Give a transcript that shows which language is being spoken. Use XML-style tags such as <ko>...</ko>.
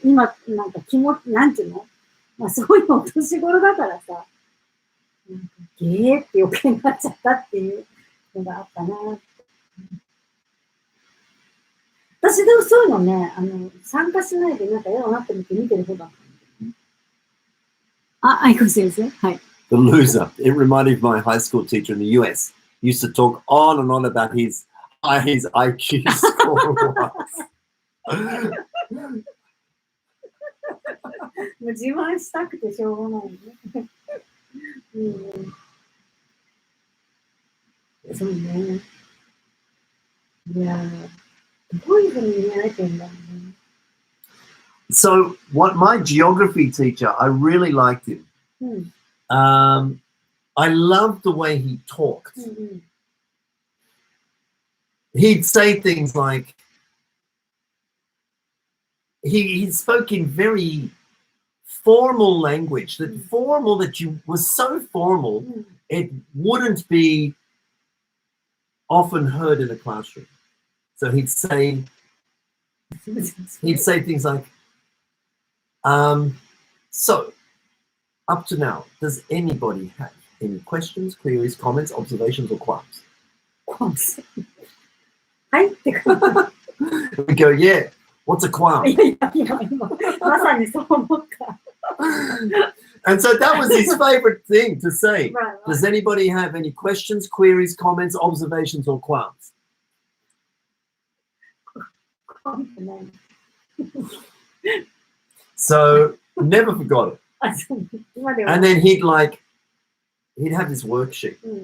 <ja>今、なんかなんていうの、まあ、そういうお年頃だからさ、なんかゲーって余計になっちゃったっていうのがあったな。私でもそういうのね、参加しないでなんか嫌だなって思って見てる方だった。愛子先生、はい。</ja> <en>The loser. It reminded me of my high school teacher in the US. He used to talk on and on about his IQ score was.</en> <ja>もう自慢したくてしょうがないね。そうね。いやどういうふうに見られてんだろうね。</ja> <en>So, my geography teacher, I really liked him. I loved the way he talked. He'd say things like, he spoke in very formal language, that formal that was so formal, it wouldn't be often heard in a classroom. So he'd say things like, so, up to now, does anybody have any questions, queries, comments, observations, or qualms?</en> <ja>Qualms. はいってか。</ja> <en>We go, yeah. What's a qualm?</en> <ja>いやいやいや、今まさにそう思った。</ja> <en>And so that was his favorite thing to say. Right, right. Does anybody have any questions, queries, comments, observations, or qualms? So never forgot it. And then he'd have this worksheet.</en>